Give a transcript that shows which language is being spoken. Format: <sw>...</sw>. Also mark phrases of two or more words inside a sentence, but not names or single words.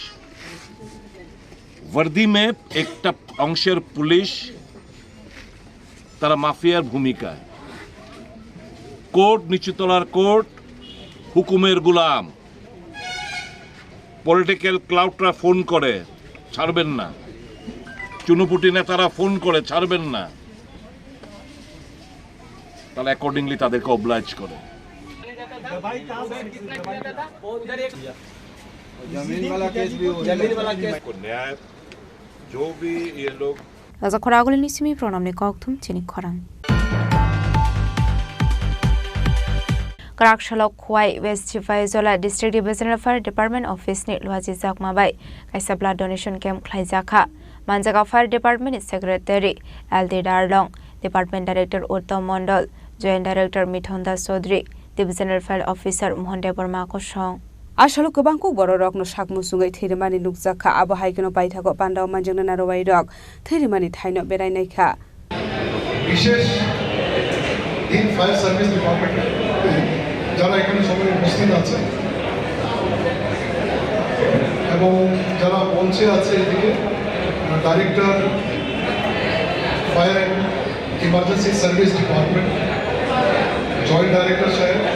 <hi>वर्दी में</hi> <bn>একটা অংশের পুলিশ তারা মাফিয়ার ভূমিকায়, কোর্ট নিচুতলার কোর্ট হুকুমের গোলাম,</bn> <en>political cloudরা</en> <bn>ফোন করে ছাড়বেন না, চুনুপুটি নেতারা ফোন করে ছাড়বেন না, তাহলে অ্যাকর্ডিংলি তাদেরকে অবলাইজ করে।</bn> <hi>ন্যায় जो भी ये लोग</hi> <trp>Raza Khoragul nisimi pronamni kokthum Chini Khorang Karaksalok Khwai West Chifaizola District Divisional Fire Department Office ni Luaji Jakmabai kaisa</trp> <en>blood donation camp</en> <trp>khlaijaka Manjaga</trp> <en>Fire Department Secretary</en> <trp>LD Darlong</trp> <en>Department Director</en> <trp>Uttam Mondol</trp> <en>Joint Director</en> <trp>Mithun Das Chaudhary</trp> <en>Divisional Fire Officer</en> <trp>Mohan Debarma Kosong Ashalo kubang Kokborok no sakmusungai theirimani nukjaka abo haikeno paithako pandao manjangna narowai rok theirimani thaino berai naikha</trp> <bn>বিশেষ</bn> <en>in Fire Service Department</en> <bn>যারা এখানে সবাই উপস্থিত আছে এবং যারা মঞ্চে আছে এদিকে</bn> <en>Director Fire and Emergency Service Department Joint Director</en> <bn>সাহেব</bn>